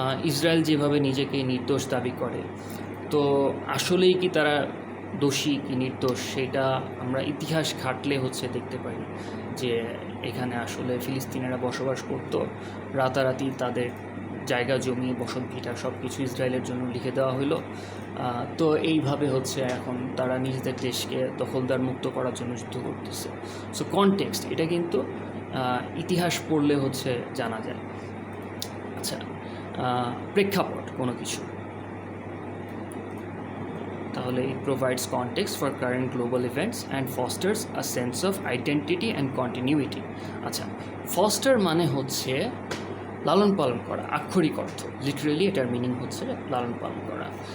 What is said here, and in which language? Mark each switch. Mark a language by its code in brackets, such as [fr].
[bn] Israel যেভাবে নিজেকে নির্দোষ দাবি করে, তো আসলেই কি তারা দোষী কি নির্দোষ সেটা আমরা ইতিহাস ঘাটলে হচ্ছে দেখতে পাই যে এখানে আসলে ফিলিস্তিনিরা বসবাস করত, রাতারাতি তাদের জায়গা জমি বসত ভিটা সব কিছু ইসরায়েলের জন্য লিখে দেওয়া হলো। তো এইভাবে হচ্ছে এখন তারা নিজেদের দেশকে দখলদার মুক্ত করার জন্য যুদ্ধ করতেছে। সো কনটেক্সট এটা কিন্তু ইতিহাস পড়লে হচ্ছে জানা যায়। আচ্ছা, প্রেক্ষাপট কোনো কিছু, তাহলে [en] it provides context for current global events and fosters a sense of identity and continuity. [bn] আচ্ছা, ফস্টার মানে হচ্ছে লালন পালন করা, আক্ষরিক অর্থ, লিটারেলি এটার মিনিং হচ্ছে লালন পালন করা।